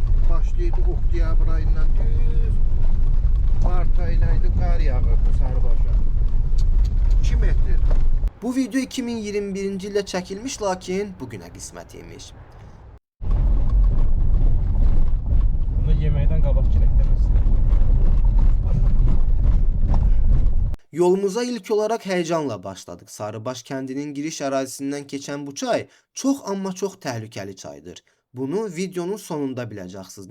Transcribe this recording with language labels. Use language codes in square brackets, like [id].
[az] Başlaydı oktyabr ayından düz mart ayınaydı qar yağırdı Sarıbaşa. 2 metr. Bu video 2021-ci ildə çəkilmiş, lakin bugünə qismət imiş. Bunu yeməkdən qabaq girək deməsin. [tr] Yolumuza ilk olarak heyecanla başladık. [az] Sarıbaş kəndinin giriş ərazisindən keçən bu çay çox amma çox təhlükəli çaydır. Bunu videonun sonunda biləcəksiniz.